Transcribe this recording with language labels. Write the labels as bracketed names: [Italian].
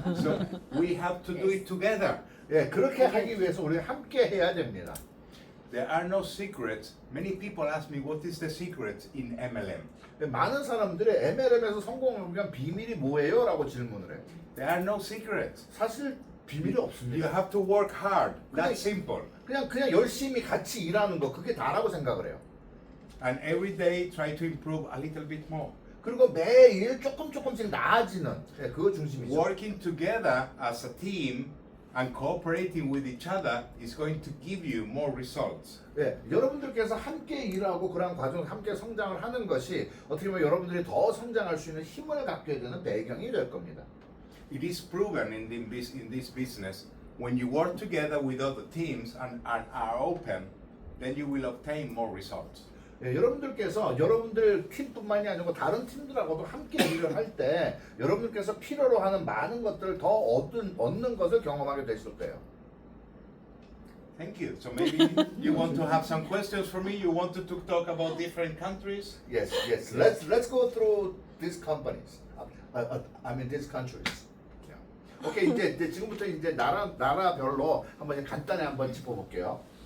[English] So we have to do it together. [Korean] 예, 그렇게 하기 위해서 우리 함께 해야 됩니다. [English] There are no secrets. Many people ask me what is the secret in MLM. [Korean] 많은 사람들이 MLM에서 성공하기 위한 비밀이 뭐예요? 라고 질문을 해요. [English] There are no secrets. [Korean] 사실 비밀이 [English] You [Korean] 없습니다. [English] have to work hard. That's simple. [Korean] 그냥 열심히 같이 일하는 거 그게 다라고 생각을 해요. [English] And every day try to improve a little bit more. [Korean] 그리고 매일 조금씩 나아지는 예, 그거 중심이죠. [English] Working together as a team and cooperating with each other is going to give you more results. [Korean] 예, 여러분들께서 함께 일하고 그런 과정 함께 성장을 하는 것이 어떻게 보면 여러분들이 더 성장할 수 있는 힘을 갖게 되는 배경이 될 겁니다. [English] It is proven in this business when you work together with other teams and are open, then you will obtain more results. [Korean] 예, 여러분들께서 여러분들 팀뿐만이 아니고 다른 팀들하고도 함께 일을 할 때 여러분들께서 필요로 하는 많은 것들을 더 얻는 것을 경험하게 되실 거예요. [English] Thank you. So maybe you want to have some questions for me. You wanted to talk about different countries. Yes. Let's go through these companies. I mean these countries. Yeah. [Korean] 오케이 이제 지금부터 이제 나라별로 한번 이제 간단히 한번 짚어볼게요.